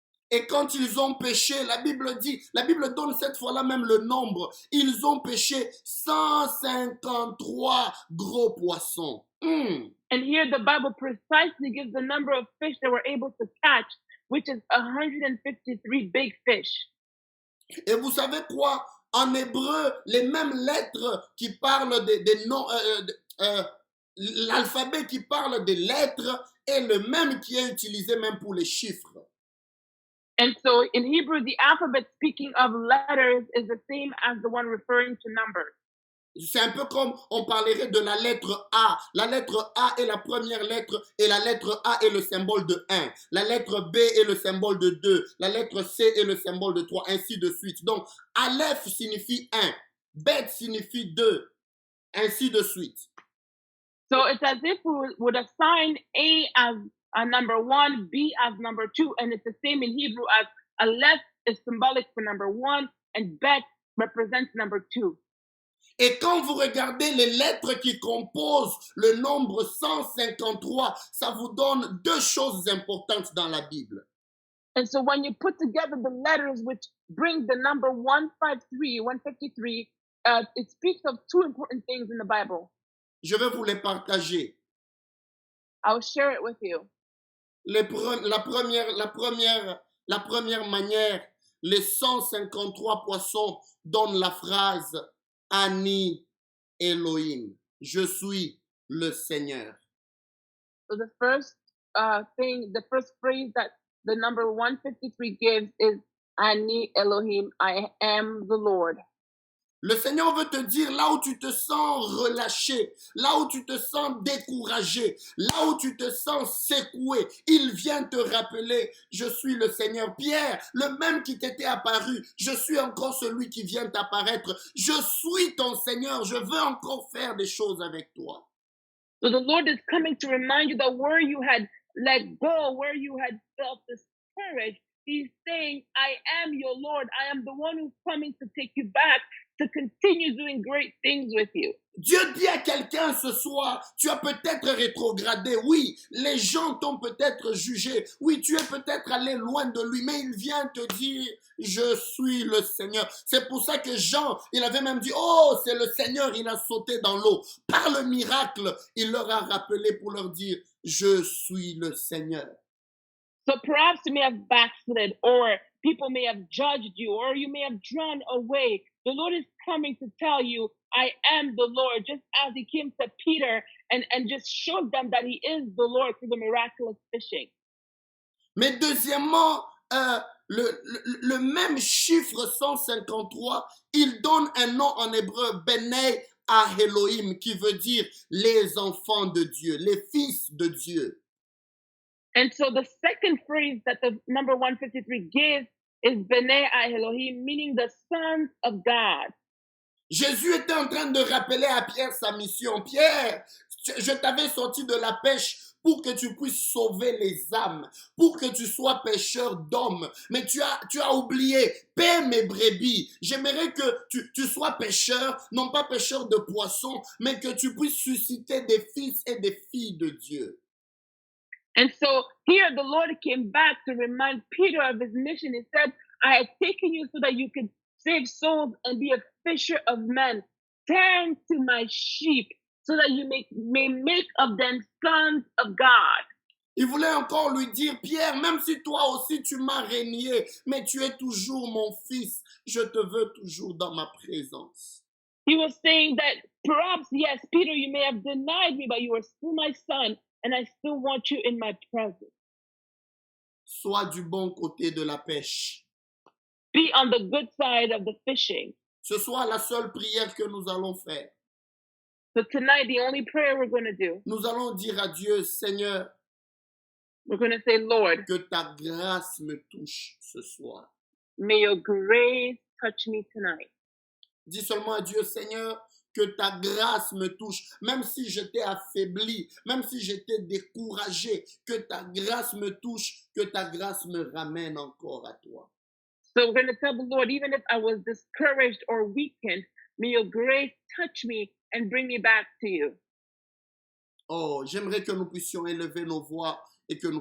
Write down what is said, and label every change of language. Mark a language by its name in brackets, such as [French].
[French] Et quand ils ont pêché, la Bible donne cette fois-là même le nombre. Ils ont pêché 153 gros poissons. [English] And here the Bible precisely gives the number of fish they were able to catch, which is 153 big fish. [French] Et vous savez quoi? En hébreu, les mêmes lettres qui parlent des noms, l'alphabet qui parle des lettres est le même qui est utilisé même pour les chiffres. [English] And so in Hebrew, the alphabet speaking of letters is the same as the one referring to numbers. [French] C'est un peu comme on parlerait de la lettre A. La lettre A est la première lettre et la lettre A est le symbole de 1. La lettre B est le symbole de 2. La lettre C est le symbole de 3, ainsi de suite. Donc, Aleph signifie 1. Bet signifie 2, ainsi de suite. [English] So it's as if we would assign A as a number 1, B as number 2, and it's the same in Hebrew as Aleph is symbolic for number 1 and Bet represents number 2. [French] Et quand vous regardez les lettres qui composent le nombre 153, ça vous donne 2 choses importantes dans la Bible. [English] And so when you put together the letters which bring the number 153, it speaks of 2 important things in the Bible. [French] Je vais vous les partager. [English] I'll share it with you. [French] La première manière, les 153 poissons donnent la phrase Ani Elohim, je suis le Seigneur. [English] So the first phrase that the number 153 gives is Ani Elohim, I am the Lord. [French] Le Seigneur veut te dire là où tu te sens relâché, là où tu te sens découragé, là où tu te sens secoué, il vient te rappeler, je suis le Seigneur. Pierre, le même qui t'était apparu, je suis encore celui qui vient t'apparaître. Je suis ton Seigneur, je veux encore faire des choses avec toi. [English] So the Lord is coming to remind you that where you had let go, where you had felt discouraged, He's saying, I am your Lord. I am the one who's coming to take you back, to continue doing great things with you. [French] Dieu dit à quelqu'un ce soir, tu as peut-être rétrogradé, oui, les gens t'ont peut-être jugé, oui, tu es peut-être allé loin de lui, mais il vient te dire, je suis le Seigneur. C'est pour ça que Jean, il avait même dit, oh, c'est le Seigneur, il a sauté dans l'eau. Par le miracle, il leur a rappelé pour leur dire, je suis le Seigneur. [English] So perhaps you may have backslid, or people may have judged you, or you may have drawn away. The Lord is coming to tell you, I am the Lord, just as he came to Peter and just showed them that he is the Lord through the miraculous fishing. [French] Mais deuxièmement, le même chiffre 153, il donne un nom en hébreu, Benei à Elohim, qui veut dire les enfants de Dieu, les fils de Dieu. [English] And so the second phrase that the number 153 gives is Benei à Elohim, meaning the sons of God. [French] Jésus était en train de rappeler à Pierre sa mission. Pierre, je t'avais sorti de la pêche pour que tu puisses sauver les âmes, pour que tu sois pêcheur d'hommes. Mais tu as oublié, paie mes brebis. J'aimerais que tu sois pêcheur, non pas pêcheur de poissons, mais que tu puisses susciter des fils et des filles de Dieu. [English] And so here the Lord came back to remind Peter of his mission. He said, I have taken you so that you could save souls and be a fisher of men. Turn to my sheep so that you may make of them sons of God. [French] Il voulait encore lui dire, Pierre, même si toi aussi tu m'as renié, mais tu es toujours mon fils, je te veux toujours dans ma présence. [English] He was saying that perhaps, yes, Peter, you may have denied me, but you are still my son, and I still want you in my presence. [French] Sois du bon côté de la pêche. [English] Be on the good side of the fishing. [French] Ce soir, la seule prière que nous allons faire. [English] So tonight, the only prayer we're going to do, [French] Nous allons dire à Dieu, Seigneur, [English] we're going to say, Lord, [French] que ta grâce me touche ce soir. [English] may your grace touch me tonight. [French] Dis seulement à Dieu, Seigneur, que ta grâce me touche. Même si j'étais affaibli, même si j'étais découragé, que ta grâce me touche, que ta grâce me ramène encore à toi. [English] So we're going to tell the Lord, even if I was discouraged or weakened, may your grace touch me and bring me back to you. [French] Oh, j'aimerais que nous puissions élever nos voix et que nous